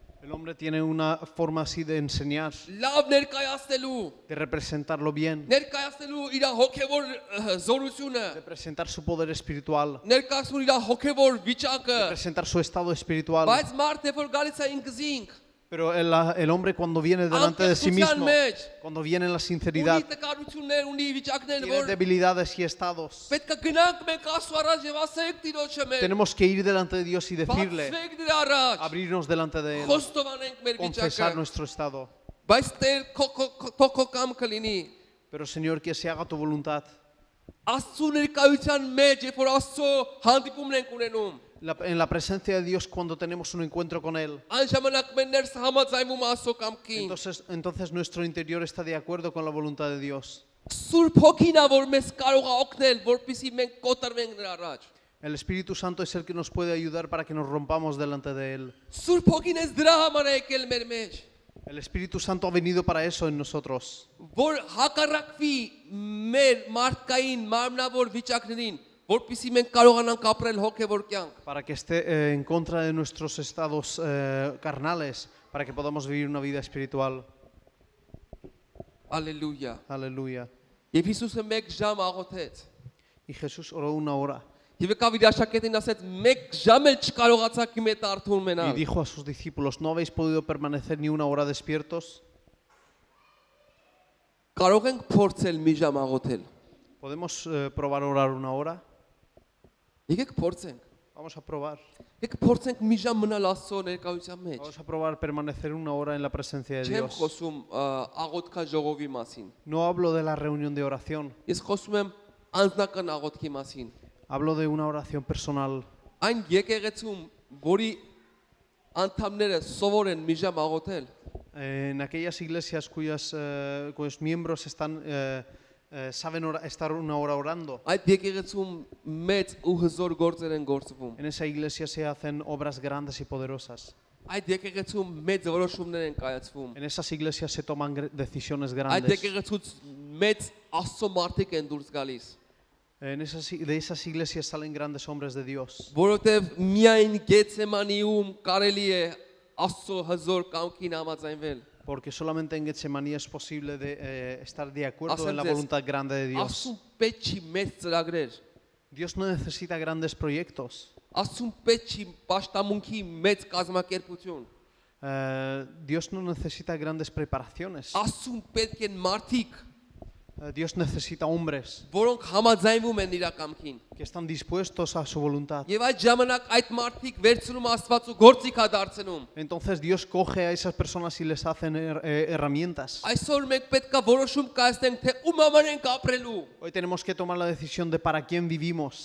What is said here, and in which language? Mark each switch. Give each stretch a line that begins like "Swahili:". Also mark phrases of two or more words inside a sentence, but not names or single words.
Spanish: El hombre tiene una forma así de enseñar,
Armenian: լավ ներկայացնելու,
Spanish: de representarlo bien,
Armenian: ներկայացնելու իր հոգևոր զորությունը,
Spanish: de presentar su poder espiritual,
Armenian: ներկայացնելու իր հոգևոր վիճակը,
Spanish: de presentar su estado espiritual.
Armenian: բայց մարդը որ գալիս է ինքզինք,
Spanish: Pero el hombre cuando viene delante de sí mismo, cuando viene en la
Armenian: ունի
Spanish: sinceridad,
Armenian: տկարություններ, ունի վիճակներ,
Spanish: tiene
Armenian: որ
Spanish: debilidades y estados.
Armenian: պետք է գնանք մենք Աստծո առաջ եւ ասենք Տիրոջը մեր,
Spanish: Tenemos que ir delante de Dios y decirle,
Armenian: բացվենք նրա առաջ,
Spanish: abrirnos delante de Él,
Armenian: խոստովանենք մեր
Spanish: confesar
Armenian: վիճակը,
Spanish: nuestro estado.
Armenian: բայց Տեր քո կամքը լինի,
Spanish: Pero Señor, que se haga tu voluntad.
Armenian: Աստծո ներկայության մեջ, երբ որ Աստծո հանդիպումն ենք ունենում,
Spanish: En la presencia de Dios cuando tenemos un encuentro con Él.
Armenian: այն ժամանակ մեր ներսը համաձայնվում է Աստծո կամքին,
Spanish: Entonces nuestro interior está de acuerdo con la voluntad de Dios.
Armenian: Սուրբ Հոգին է որ մեզ կարող է օգնել, որպեսզի մենք կոտրվենք նրա առաջ,
Spanish: El Espíritu Santo es el que nos puede ayudar para que nos rompamos delante de Él.
Armenian: Սուրբ Հոգին էս դրա համար է եկել մեր մեջ,
Spanish: El Espíritu Santo ha venido para eso en nosotros.
Armenian: որ հակառակվի մեր մարդկային մարմնավոր վիճակներին, որպեսզի մենք կարողանանք ապրել հոգևոր կյանք,
Spanish: Para que esté en contra de nuestros estados carnales, para que podamos vivir una vida espiritual.
Armenian: Ալելույա։
Spanish: Aleluya.
Armenian: Եվ Հիսուսը 1 ժամ աղոթեց։
Spanish: Y Jesús oró 1 hora
Armenian: Եվ եկավ իր աշակերտին ասեց 1 ժամ էլ չկարողացաք իմ հետ արթուն
Spanish: y
Armenian: մնալ։
Spanish: dijo a sus discípulos, ¿no habéis podido permanecer ni 1 hora despiertos?
Armenian: Կարող ենք փորձել մի ժամ աղոթել։
Spanish: ¿Podemos probar orar 1 hora?
Armenian: Եկեք փորձենք։
Spanish: Vamos a probar.
Armenian: Եկեք փորձենք մի ժամ մնալ Աստծո ներկայության մեջ։
Spanish: Vamos a probar permanecer 1 hora en la presencia de
Armenian: Չեմ
Spanish: Dios.
Armenian: խոսում աղոթքա ժողովի մասին։
Spanish: No hablo de la reunión de oración,
Armenian: Ես խոսում եմ անձնական աղոթքի մասին։
Spanish: hablo de una oración personal.
Armenian: Այն եկեղեցում, որի անդամները սովոր են մի ժամ աղոթել,
Spanish: En aquellas iglesias cuyos miembros saben estar 1 hora orando,
Armenian: այդ եկեղեցում մեծ ու հզոր գործեր են գործվում։
Spanish: en esa iglesia se hacen obras grandes y poderosas.
Armenian: Այդ եկեղեցում մեծ որոշումներ են կայացվում։
Spanish: En esas iglesias se toman decisiones
Armenian: Այդ
Spanish: grandes.
Armenian: եկեղեցուց մեծ Աստծո մարդիկ են դուրս գալիս։
Spanish: De esas iglesias salen grandes hombres de Dios.
Armenian: Որովհետև միայն Գեթսեմանիում կարելի է Աստծո հզոր կամքին համաձայնվել։
Spanish: Porque solamente en Getsemaní es posible estar de acuerdo en la
Armenian: Ասեմ ձեզ,
Spanish: voluntad grande de Dios.
Armenian: Աստծուն պետք չի մեծ ծրագրեր։
Spanish: Dios no necesita grandes proyectos.
Armenian: Աստծուն պետք չի պաշտամունքի մեծ կազմակերպություն։
Spanish: Dios no necesita grandes preparaciones.
Armenian: Աստծուն պետք են մարդիկ,
Spanish: Dios necesita hombres
Armenian: որոնք համաձայնվում են իր կամքին։
Spanish: que están dispuestos a su voluntad.
Armenian: Եվ այդ ժամանակ այդ մարդիկ վերցնում Աստվածու գործիք է դարձնում։
Spanish: Entonces Dios coge a esas personas y les hacen herramientas.
Armenian: Այսօր մենք պետք է որոշում կայացնենք, թե ում համար ենք ապրելու։
Spanish: Hoy tenemos que tomar la decisión de para quién vivimos.